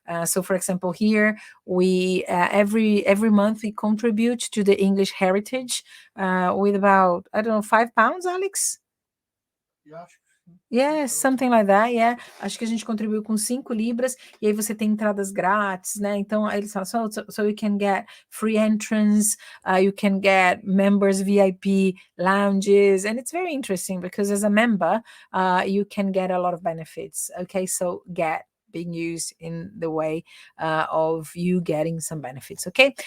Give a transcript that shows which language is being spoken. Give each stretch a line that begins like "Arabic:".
English: So for example, here we every month we contribute to the English heritage with about, I don't know, £5, Alex?
Portuguese: Eu acho que sim.
English: Yeah, something like that, yeah.
Portuguese: Acho que a gente contribuiu com 5 libras, e aí você tem entradas grátis, né?
English: Então, aí eles falam, so you can get free entrance, you can get members VIP lounges, and it's very interesting because as a member, you can get a lot of benefits, okay? So get being used in the way of you getting some benefits, okay?